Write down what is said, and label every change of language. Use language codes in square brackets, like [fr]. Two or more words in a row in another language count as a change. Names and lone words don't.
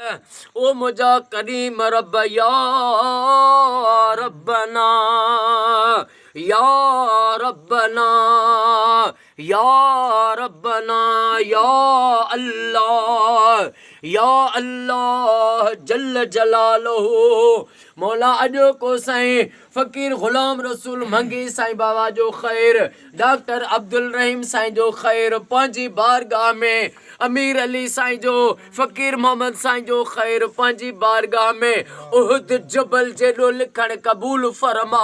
[sd] ओ मुझा करीम रब [ar] يا ربنا يا ربنا يا ربنا يا الله جل جلاله. [sd] मौला अॼो को साईं फ़कीर ग़ुलाम रसूल मंगी साईं बाबा जो ख़ैर, डॉक्टर अब्दुल रहीम साईं जो ख़ैर, पंहिंजी बारगाह में अमीर अली साईं जो, फ़कीर मोहम्मद साईं जो ख़ैर पंहिंजी बारगाह में उहद जबल जेॾो लिखण क़बूल फरमा।